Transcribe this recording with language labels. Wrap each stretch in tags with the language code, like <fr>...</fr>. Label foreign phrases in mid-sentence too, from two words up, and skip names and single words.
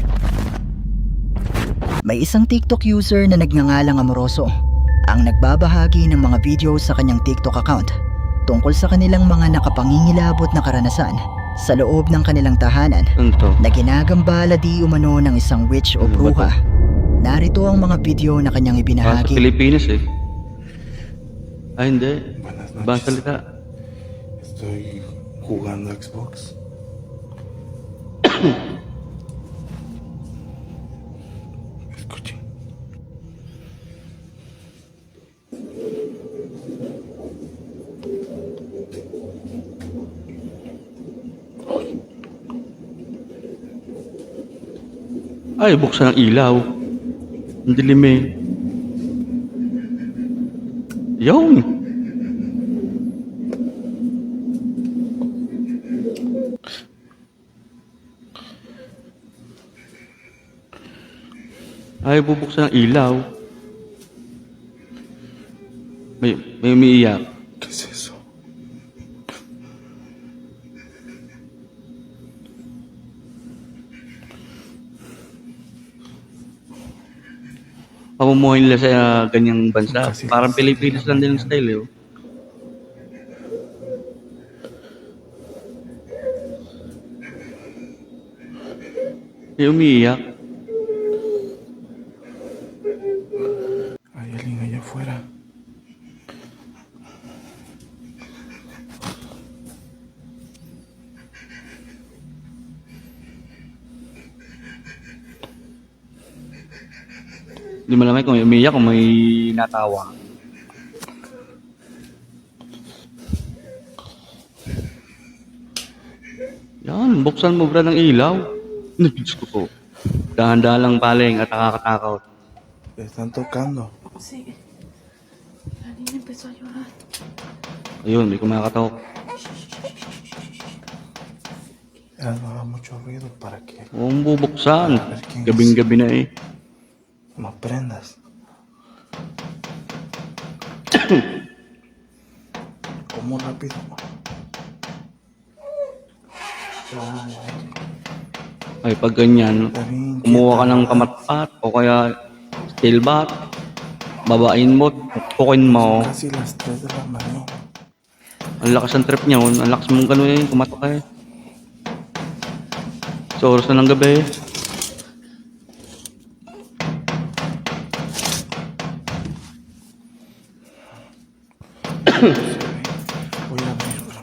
<tl>May isang TikTok user na nagngangalang Amoroso ang nagbabahagi ng mga video sa kanyang TikTok account tungkol sa kanilang mga nakapangingilabot na karanasan sa loob ng kanilang tahanan Ano to? na ginagambala di umano ng isang witch o Ano ba bruha. Narito ang mga video na kanyang Sa ibinahagi. Pilipinas eh. Ay hindi.</tl> <es>Buenas</es> <tl>Ibang</tl> <es>noches.</es> <tl>salita.</tl> <es>Estoy jugando Xbox. Escuchen.</es> <tl>Ay, buksan ang ilaw. Ang dilim eh. Yun. Ay, bubuksan ang ilaw. May umiiyak.</tl> <es>¿Qué es eso?</es> <tl>Pamumuhay nila sa ganyang bansa. Kasi- Parang Pilipinas lang din ang style eh. Oh. May umiiyak.</tl> <es>Hay alguien allá afuera.</es> <tl>Hindi mo alam kung may umiiyak o may natawa. Yan, buksan mo bra ng ilaw. Diyos ko po. Dahan-dahan lang paling at nakakatakot.</tl> <es>Están tocando. Sí. La niña empezó a llorar.</es> <tl>Ayun, may kumakatok.</tl> <es>Ya no haga mucho ruido para que</es> <tl>Huwag bubuksan. Gabing-gabi na eh.</tl> <es>no prendas. ¿Cómo rápido?</es> <tl>Ay, pag ganyan,</tl> <es>Está bien</es> <tl>kumuha ka</tl> <es>quieta,</es> <tl>ng</tl> <es>¿verdad?</es> <tl>kamatpat o kaya</tl> <en>steel bat,</en> <tl>babain mo, tukukin mo.</tl> <es>Casi las 3 de la mañana.</es> <tl>Ang lakas ng trip niya, ang lakas mong gano'n eh, kumatok eh. Sa oras na ng gabi.</tl> <es>Voy a abrir, bro.</es>